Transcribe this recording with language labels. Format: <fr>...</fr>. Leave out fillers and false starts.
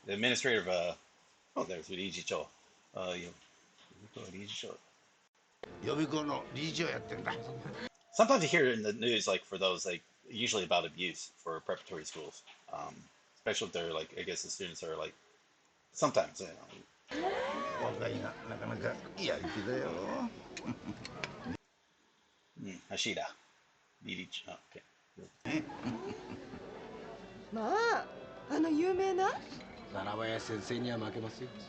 <en>The administrator of Oh, there's 理事長。</en> <ja>理事長。予備校の理事長やってんだ。</ja> <en>Sometimes you hear it in the news, like for those, like usually about abuse for preparatory schools, especially if they're like, I guess the students are like, sometimes,</en> <ja>若いがなかなかやり手だよ。橋田理事長。まああの有名な七林先生には負けますよ。</ja>